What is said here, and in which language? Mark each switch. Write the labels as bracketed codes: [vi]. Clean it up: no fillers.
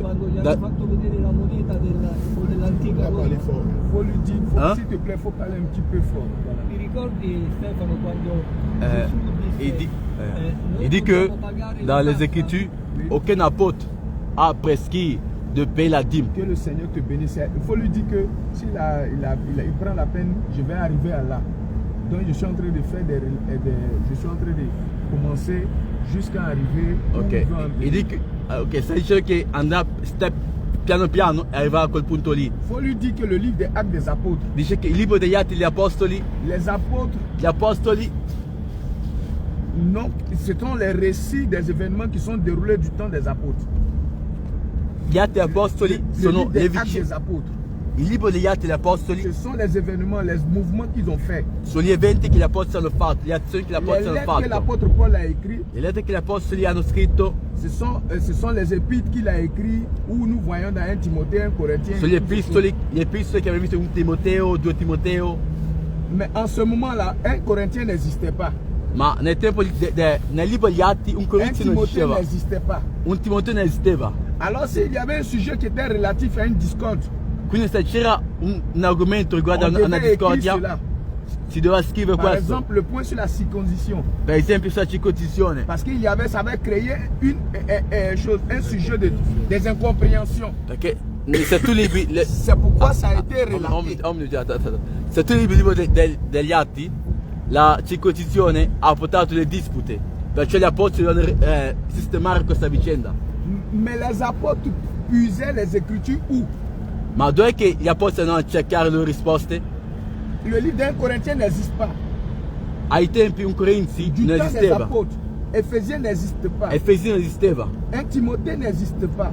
[it] quando gli hanno fatto vedere la moneta dell'antica Roma. [fr] Faut lui dire, s'il te plaît, il faut parler un petit peu fort. Voilà. [it] Ti ricordi Stefano quando [fr] il dit que dans les Écritures, aucun apôtre a prescrit de payer la dîme. Que le Seigneur te bénisse. Il faut lui dire que s'il il prend la peine, je vais arriver à là. Donc je suis en train de faire je suis en train de commencer jusqu'à arriver. Ok. Il dit que c'est [it] che andrà step piano piano e arriverà a quel punto lì. [fr] Il faut lui dire que le livre des Actes des Apôtres. [it] Dice che il libro degli Atti degli Apostoli. [fr] Les apôtres. [it] Gli Apostoli. [fr] Non, ce sont les récits des événements qui sont déroulés du temps des apôtres. [it] Gli Atti Apostoli sono le [fr] vicende des apôtres. [it] Il libro degli Atti degli Apostoli. [fr] Ce sont les événements, les mouvements qu'ils ont fait. [it] Sono gli eventi che gli apostoli hanno fatto, le azioni che gli apostoli hanno fatto. [fr] Que l'apôtre Paul a écrit. [it] Le lettere che gli apostoli hanno scritto. [fr] Ce sont les épîtres qu'il a écrit où nous voyons dans 1 Timothée, 1 Corinthiens. [it] Sono gli epistoli che abbiamo visto in Timoteo, 2 Timoteo. [fr] Mais en ce moment-là, 1 Corinthien n'existait pas. [it] Ma nel tempo nel libro degli Atti un Corintio non esisteva. Un Timoteo non esisteva. [fr] Alors s'il y avait un sujet qui était relatif à une discorde. [it] Quindi se c'era un argomento riguardo a una discordia, si doveva scrivere questo. [fr] Par exemple, le point sur la circoncision. [it] Per esempio sulla circoncisione. [fr] Parce qu'il y avait, ça avait créé un sujet des incompréhensions. [it] Perché [fr] c'est pourquoi ça a été relaté. [it] Se tu leggi il libro degli Atti, la circoncisione ha portato le dispute. Perciò gli apostoli devono sistemare questa vicenda. [fr] Mais les apôtres puisaient les écritures où? [it] Ma dove è che gli apostoli andavano a cercare le risposte? [fr] Le livre d'un Corinthien n'existe pas. [it] Ai tempi un Corinzi non esisteva. [fr] Ephésiens n'existe pas. [it] Efesini non esisteva. [fr] Un Timothée n'existe pas.